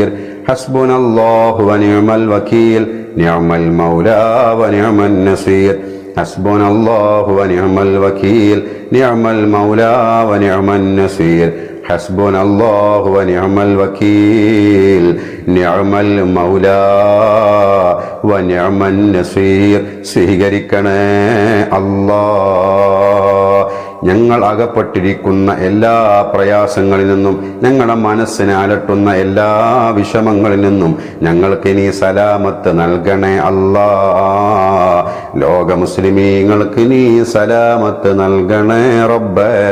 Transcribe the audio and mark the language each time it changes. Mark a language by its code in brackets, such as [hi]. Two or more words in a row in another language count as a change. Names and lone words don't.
[ar] حسبنا الله ونعم الوكيل نعم المولى ونعم النصير. حسبنا الله ونعم الوكيل نعم المولى ونعم النصير. حسبنا الله ونعم الوكيل نعم المولى ونعم النصير. [ml] സ്വീകരിക്കണേ അല്ലാ. ഞങ്ങൾ അകപ്പെട്ടിരിക്കുന്ന എല്ലാ പ്രയാസങ്ങളിൽ നിന്നും, ഞങ്ങളുടെ മനസ്സിനെ അലട്ടുന്ന എല്ലാ വിഷമങ്ങളിൽ നിന്നും ഞങ്ങൾക്ക് നീ സലാമത്ത് നൽകണേ അല്ലാ. ലോക മുസ്ലിമീങ്ങൾക്ക് നീ സലാമത്ത് നൽകണേ റബ്ബേ.